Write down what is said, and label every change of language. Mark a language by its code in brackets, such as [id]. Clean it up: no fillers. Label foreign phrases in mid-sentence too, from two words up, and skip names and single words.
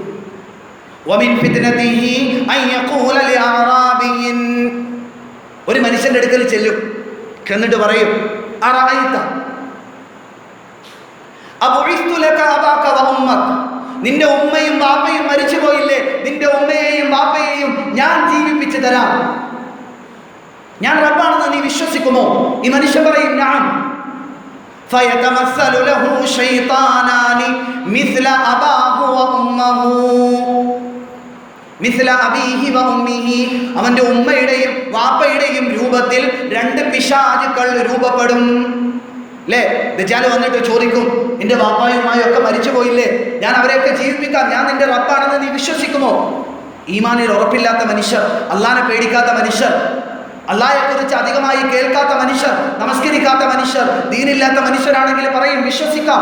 [ml] ഒരു മനുഷ്യന്റെ അടുക്കൽ ചെല്ലും, എന്നിട്ട് പറയും, നിന്റെ ഉമ്മയും ബാപ്പയും മരിച്ചു പോയില്ലേ, നിന്റെ ഉമ്മയെയും ബാപ്പയെയും ഞാൻ ജീവിപ്പിച്ചു തരാം, ഞാൻ റബ്ബാണെന്ന് നീ വിശ്വസിക്കുമോ? ഈ മനുഷ്യൻ പറയും, ഞാൻ. [ar] فيتمثل له شيطانان مثل أباه وأمه مثل أبيه وأمه. [ml] അവന്റെ ഉമ്മയുടെയും വാപ്പയുടെയും രൂപത്തിൽ 2 പിശാചുക്കൾ രൂപപ്പെടും. അല്ലേ? ദജ്ജാൽ വന്നിട്ട് ചോദിക്കും, നിന്റെ വാപ്പായും ഉമ്മയും ഒക്കെ മരിച്ചു പോയില്ലേ, ഞാൻ അവരെയൊക്കെ ജീവിപ്പിക്കാം, ഞാൻ നിന്റെ റബ്ബാണെന്ന് നീ വിശ്വസിക്കുമോ? ഈമാനിൽ ഉറപ്പില്ലാത്ത മനുഷ്യർ, അള്ളാനെ പേടിക്കാത്ത മനുഷ്യർ, അല്ലാഹയെക്കുറിച്ച് അധികമായി കേൾക്കാത്ത മനുഷ്യർ, നമസ്കരിക്കാത്ത മനുഷ്യർ, ദീനില്ലാത്ത മനുഷ്യരാണെങ്കിൽ പറയും വിശ്വസിക്കാം.